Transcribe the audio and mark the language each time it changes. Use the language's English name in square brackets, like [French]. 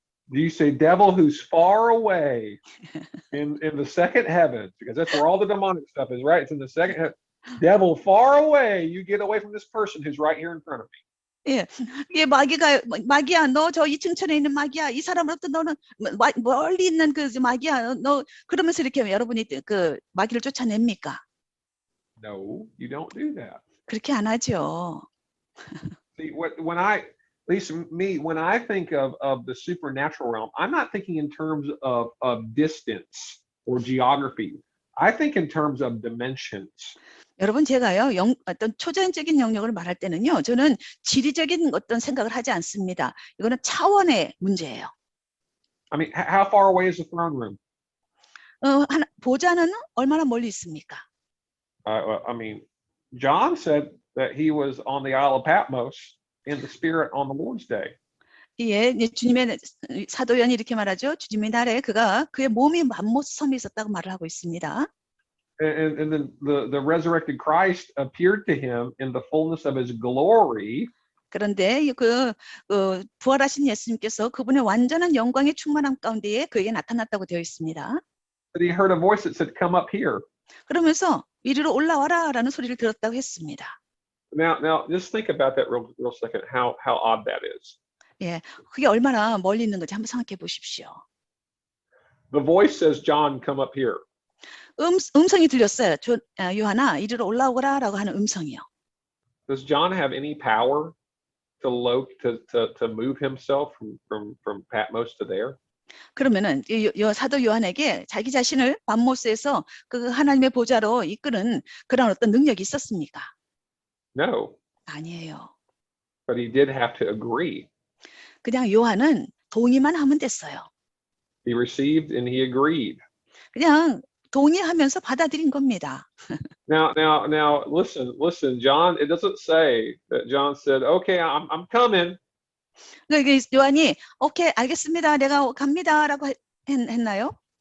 [English] Do you say devil who's far away in the second heavens? Because that's where all the demonic stuff is, right? It's in the second heaven. Devil far away, you get away from this person who's right here in front of me. [Korean] 예, 이게 마귀야, 너 저 2층천에 있는 마귀야, 이 사람으로부터 너는 멀리 있는 그 마귀야, 너 그러면서 이렇게 여러분이 그 마귀를 쫓아냅니까? [English] No, you don't do that. [Korean] 그렇게 안 하죠. [English] See, when I, at least me, when I think of the supernatural realm, I'm not thinking in terms of distance or geography. I think in terms of dimensions. [Korean] 여러분, 제가요, 어떤 초자연적인 영역을 말할 때는요, 저는 지리적인 어떤 생각을 하지 않습니다. 이거는 차원의 문제예요. [English] I mean, how far away is the throne room? [Korean] 보좌는 얼마나 멀리 있습니까? [English] I mean, John said that he was on the Isle of Patmos in the Spirit on the Lord's Day. [Korean] 예, 주님의 사도 요한이 이렇게 말하죠. 주님의 날에 그의 몸이 patmos 섬에 있었다고 말을 하고 있습니다. [English] And then the resurrected Christ appeared to him in the fullness of his glory. [Korean] 그런데 부활하신 예수님께서 그분의 완전한 영광의 충만함 가운데에 그에게 나타났다고 되어 있습니다. [English] But he heard a voice that said, "Come up here." [Korean] 그러면서 이리로 올라와라라는 소리를 들었다고 했습니다. [English] Now, just think about that real second. How odd that is. [Korean] 예, 그게 얼마나 멀리 있는 건지 한번 생각해 보십시오. [English] The voice says, "John, come up here." [Korean] 음성이 들렸어요. 요한아, 이리로 올라오라라고 하는 음성이요. [English] Does John have any power to move himself from Patmos to there? [Korean] 그러면은 사도 요한에게 자기 자신을 patmos에서 그 하나님의 보좌로 이끄는 그런 어떤 능력이 있었습니까? [English] No. [Korean] 아니에요. [English] But he did have to agree. [Korean] 그냥 요한은 동의만 하면 됐어요. [English] He received and he agreed. [Korean] 그냥 동의하면서 받아들인 겁니다. [English] Now, listen, John. It doesn't say that John said, "Okay, I'm coming." [Korean] 그러니까 요한이 오케이, 알겠습니다. 내가 갑니다라고 했나요?